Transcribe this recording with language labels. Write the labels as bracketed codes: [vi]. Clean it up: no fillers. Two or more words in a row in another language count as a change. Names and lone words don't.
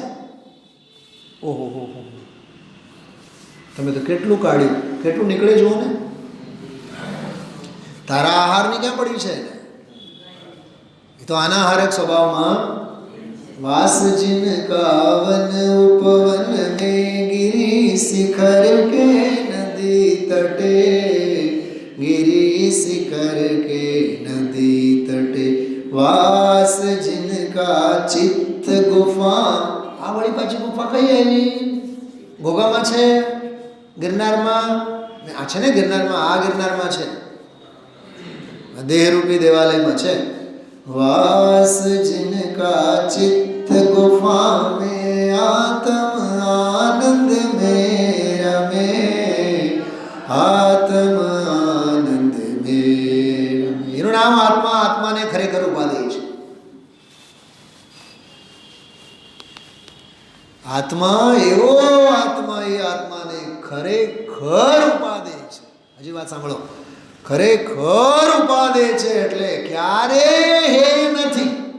[gu] ઓહો હો હો, તમે તો કેટલું કાઢ્યું, કેટલું નીકળે જુઓ ને. તારા આહારની ક્યાં પડ્યું છે? એ તો અનાહારક સ્વભાવમાં. [hi] वास जिन कावन उपवन में गिरी शिखर के नदी तटे, गिरी शिखर के नदी तटे वास जिनका चित्त गुफा. [gu] આ વળી પાછી ગુફા કઈ આવી? ગોગામાં છે, ગિરનારમાં આ છે ને, ગિરનારમાં, આ ગિરનારમાં છે, દેહરૂપી દેવાલયમાં છે. [hi] वास जिनका चित्त गुफा में आत्म आनंद में रमे, आत्म आनंद में रमे. [gu] એનું નામ આત્મા. આત્માને ખરેખર ઉપાધિ છે. આત્મા એવો આત્મા, એ આત્માને ખરેખર ઉપાધિ છે. હજી વાત સાંભળો, ખરેખર ઉપાદે છે એટલે ક્યારે હે નથી.